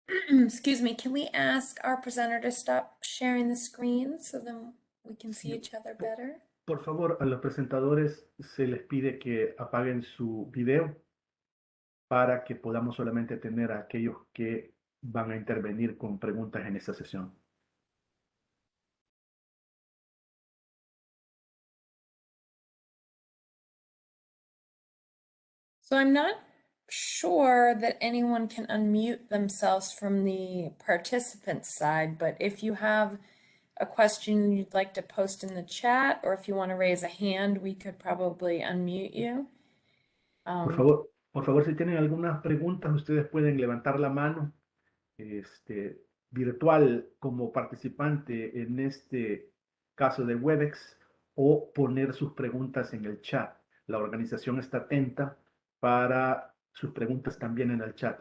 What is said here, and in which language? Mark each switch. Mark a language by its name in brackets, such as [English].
[English] Excuse me, can we ask our presenter to stop sharing the screen so then we can see each other better? [Spanish] Por favor, a los presentadores se les pide que apaguen su video para que podamos solamente tener a aquellos que van a intervenir con preguntas en esta sesión. [English] So I'm not sure that anyone can unmute themselves from the participant side, but if you have a question you'd like to post in the chat, or if you want to raise a hand, we could probably unmute you. [Spanish] Por favor, si tienen algunas preguntas, ustedes pueden levantar la mano virtual como participante en este caso de Webex o poner sus preguntas en el chat. La organización está atenta para sus preguntas también en el chat.